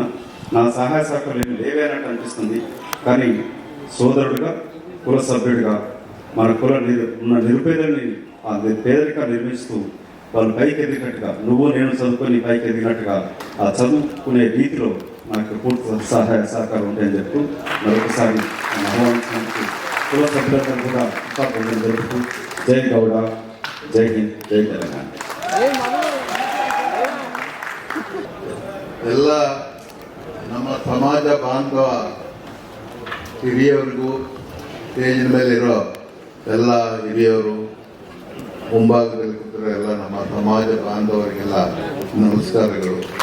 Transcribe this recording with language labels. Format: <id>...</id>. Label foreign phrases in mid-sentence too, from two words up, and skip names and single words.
<te>నా సహాయ సహకారాలు లేవేనట్టు అనిపిస్తుంది. కానీ సోదరుడుగా కుల సభ్యుడిగా మన ఉన్న నిరుపేదల్ని ఆ పేదరికాన్ని నిర్మిస్తూ వాళ్ళు పైకి ఎదిగినట్టుగా నువ్వు నేను చదువుకొని పైకి ఎదిగినట్టుగా ఆ చదువుకునే రీతిలో నాకు పూర్తి సహాయ సహకారం ఉంటాయని చెప్తూ మరొకసారి ఆహ్వానించినందుకు కుల సభ్యులందరూ కూడా కృతజ్ఞతలు జరుపుతూ జై గౌడ, జై హింద్, జై తెలంగాణ.</te> <kn>ಎಲ್ಲ ನಮ್ಮ ಸಮಾಜ ಬಾಂಧವ ಹಿರಿಯವರಿಗೂ ಸ್ಟೇಜಿನ ಮೇಲೆ ಇರೋ ಎಲ್ಲ ಹಿರಿಯವರು, ಮುಂಭಾಗದಲ್ಲಿ ಕೂತಿರೋ ಎಲ್ಲ ನಮ್ಮ ಸಮಾಜ ಬಾಂಧವರಿಗೆಲ್ಲ ನಮಸ್ಕಾರಗಳು.</kn>